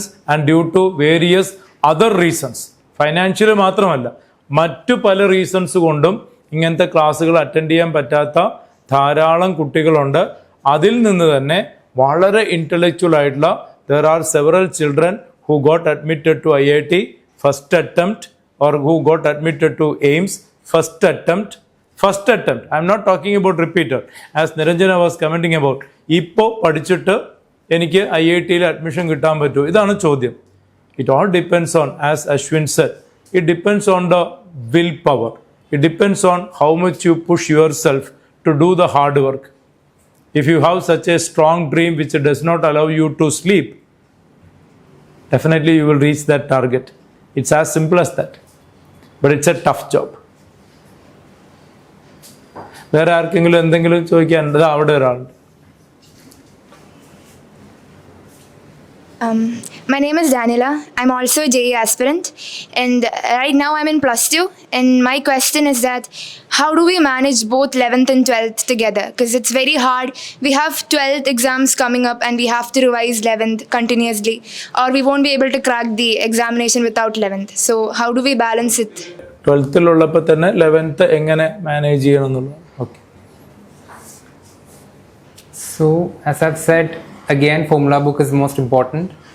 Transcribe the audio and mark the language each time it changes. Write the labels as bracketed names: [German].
[English] And due to various other reasons. [Malayalam] Financial മാത്രമല്ല, മറ്റു പല റീസൺസ് കൊണ്ടും ഇങ്ങനത്തെ ക്ലാസ്സുകൾ അറ്റൻഡ് ചെയ്യാൻ പറ്റാത്ത ധാരാളം കുട്ടികളുണ്ട്. അതിൽ നിന്ന് തന്നെ വളരെ ഇൻ്റലക്ച്വൽ ആയിട്ടുള്ള [English] there are several children who got admitted to IIT first attempt, or who got admitted to AIMS first attempt. I'm not talking about repeater, as Niranjana was commenting about. [Malayalam] ഇപ്പോൾ പഠിച്ചിട്ട് എനിക്ക് IITയിൽ അഡ്മിഷൻ കിട്ടാൻ പറ്റുമോ? ഇതാണ് ചോദ്യം. [English] It all depends on, as Ashwin said, it depends on the willpower. It depends on how much you push yourself to do the hard work. If you have such a strong dream which does not allow you to sleep, definitely you will reach that target. It's as simple as that. But it's a tough job. [Malayalam] വേറെ ആർക്കെങ്കിലും എന്തെങ്കിലും ചോദിക്കാനുണ്ട്? അവിടെ ഒരാളുണ്ട്. [English] My name is Daniela. I'm also a JE aspirant, and right now I'm in +2. And my question is that how do we manage both 11th and 12th together? Because it's very hard. We have 12th exams coming up, and we have to revise 11th continuously, or we won't be able to crack the examination without 11th. So how do we balance it? [Malayalam] 12th ഉള്ളപ്പോൾ തന്നെ 11th എങ്ങനെ manage ചെയ്യണം എന്നുള്ളത്. Okay. [English] So as I've said, again, formula book is most important.